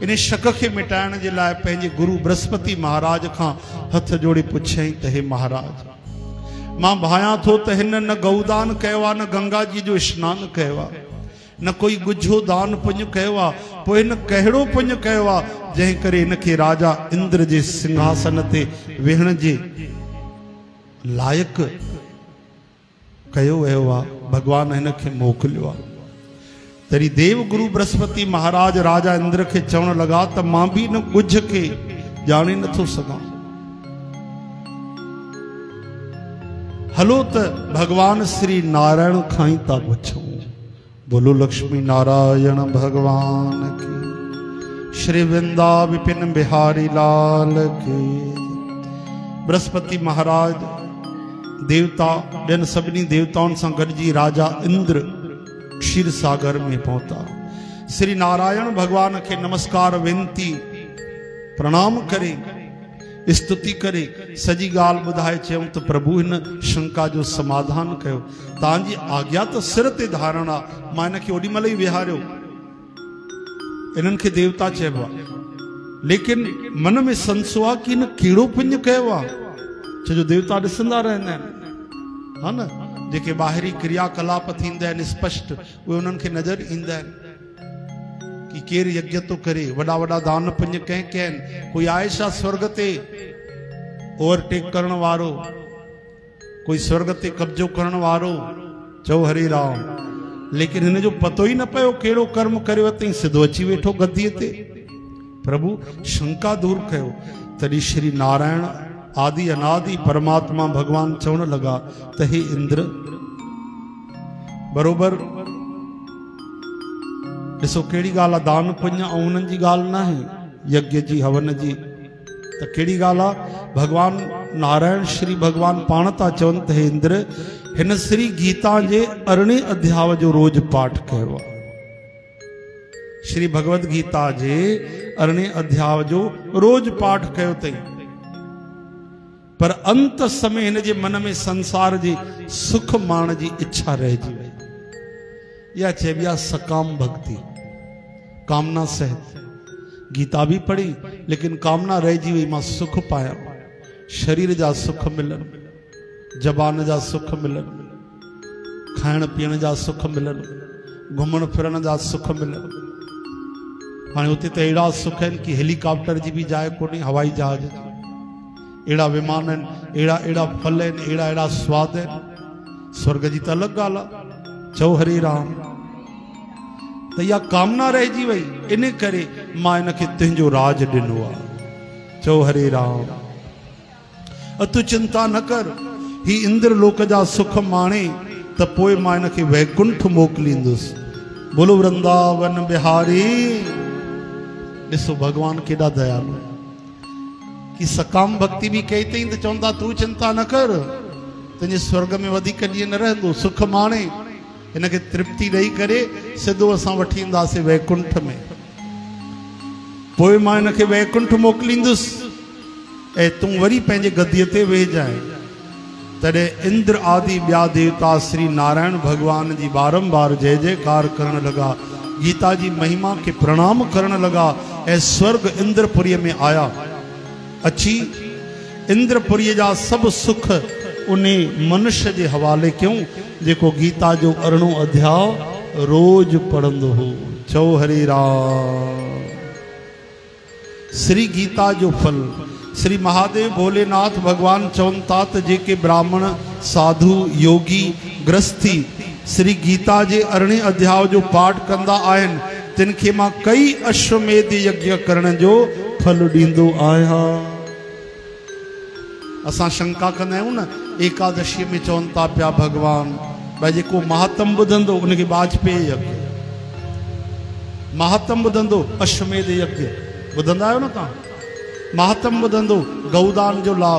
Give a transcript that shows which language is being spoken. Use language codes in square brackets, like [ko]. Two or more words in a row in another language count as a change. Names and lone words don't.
[sd] इन शक खे मिटाइण जे लाइ पंहिंजे गुरु बृहस्पति महाराज खां हथ जोड़े पुछियईं त हे महाराज, मां भायां थो त हिन न गौदान कयो आहे, न गंगा जी जो स्नान कयो आहे, न कोई गुझो दान पुण्य कयो आहे। पोइ हिन कहिड़ो पुण्य कयो आहे जंहिं करे हिनखे राजा इंद्र जे सिंहासन ते वेहण जे लाइक़ कयो वियो आहे। भगवान हिनखे मोकिलियो आहे। तरी देव गुरु बृहस्पति महाराज राजा इंद्र खे चवण लगा त मां भी न गुझ खे ॼाणे नथो सघां। हलो त भगवान श्री नारायण खां ई था पुछूं। [hi] बोलो लक्ष्मी नारायण भगवान की, श्री वृंदा विपिन बिहारी लाल की। [sd] बृहस्पति महाराज देवता ॿियनि सभिनी देवताउनि सां गॾिजी राजा इंद्र क्षीर सागर में पहुता। श्री नारायण भगवान के नमस्कार वेनती प्रणाम करे स्तुति करे सजी ॻाल्हि ॿुधाए चयूं त प्रभु हिन शंका जो समाधान कयो। तव्हांजी आज्ञा त सिर ते धारण आहे, मां हिनखे ओॾी महिल ई विहारियो। इन्हनि खे देवता चइबो आहे, लेकिन मन में संसो आहे कि हिन कहिड़ो पुण्य कयो आहे। छो जो देवता ॾिसंदा रहंदा आहिनि, हा न, जेके ॿाहिरी क्रियाकलाप थींदा आहिनि स्पष्ट उहे उन्हनि खे नज़र ईंदा आहिनि कि केरु यज्ञ तो करे, वॾा वॾा दान पुण्य कंहिं कया आहिनि। कोई आहे छा स्वर्ग ते ओवरटेक करण वारो, कोई स्वर्ग ते कब्जो करण वारो। चओ हरे राम। लेकिन हिन जो पतो ही न पियो कहिड़ो कर्म करियो अथई, सिधो अची वेठो गद्दीअ ते। प्रभु शंका दूर कयो। तॾहिं श्री नारायण आदि अनादि परमात्मा भगवान चवण लगा त हे इंद्र, बरोबर ॾिसो कहिड़ी ॻाल्हि आहे, दान पुण्य ऐं उन्हनि जी ॻाल्हि न आहे, यज्ञ जी हवन जी, त कहिड़ी ॻाल्हि आहे, भगवान नारायण श्री भगवान पाण था चवनि त हे इंद्र, हिन श्री गीता जे 18 अध्याय जो रोज पाठ कयो आहे। श्री भगवत गीता जे 18 अध्याय जो रोज पाठ कयो अथई, पर अंत समय हिन जे मन में संसार जी सुख माण जी इच्छा रहिजी वई। या चइबी आहे सकाम भक्ति, कामना सहित गीता भी पढ़ी लेकिन कामना रहिजी वई, मां सुख पाया, शरीर जा सुख मिलनि, जबान जा सुख मिलनि, खाइण पीअण जा सुख मिलनि, घुमण फिरण जा सुख मिलनि। हाणे उते त अहिड़ा सुख आहिनि कि हेलीकॉप्टर जी बि जाइ कोन्हे, हवाई जहाज जी, अहिड़ा विमान आहिनि, अहिड़ा अहिड़ा फल आहिनि, अहिड़ा अहिड़ा स्वाद आहिनि। स्वर्ग जी त अलॻि ॻाल्हि आहे, चओ हरे राम। त इहा कामना रहिजी वई, इन करे मां इनखे तुंहिंजो राज ॾिनो आहे, चओ हरे राम। तूं चिंता न कर, ही इंद्र लोक जा सुख माणे त पोइ मां इनखे वैकुंठ मोकिलींदुसि। [hi] बोलो वृंदावन बिहारी। [sd] ॾिसो भगवान केॾा दयालु कि सकाम भक्ति बि कई अथई त चवंदा तूं चिंता न कर, तुंहिंजे स्वर्ग में वधीक ॾींहं न रहंदो, सुख माणे। हिनखे तृप्ति ॾेई करे सिधो असां वठी ईंदासीं वैकुंठ में, पोइ मां हिनखे वैकुंठ मोकिलींदुसि ऐं तूं वरी पंहिंजे गदीअ ते वेही जाए। तॾहिं इंद्र आदि ॿिया देवता श्री नारायण भगवान जी बारंबार जय जयकार करण लॻा, गीता जी महिमा खे प्रणाम करण लॻा ऐं स्वर्ग इंद्रपुरीअ में आया। अची इंद्रपुरीअ जा सभु सुख उन मनुष्य जे हवाले क्यों जेको गीता जो 18 अध्याय रोज पढ़ंदो हो। चओ हरे राम। श्री गीता जो फल श्री महादेव भोलेनाथ भगवान चवनि था त जेके ब्राह्मण साधु योगी गृहस्थी श्री गीता जे 18 अध्याय जो पाठ कंदा आहिनि तिन खे मां कई अश्वमेध यज्ञ करण जो फल ॾींदो आहियां। असां शंका कंदा आहियूं न, एकादशी में चवनि था पिया भगवान भाई जेको महात्म ॿुधंदो उनखे वाजपेयी यज्ञ, महात्म ॿुधंदो अश्वमेध यज्ञ, ॿुधंदा आहियो न तव्हां, महात्म ॿुधंदो गौदान जो लाभ।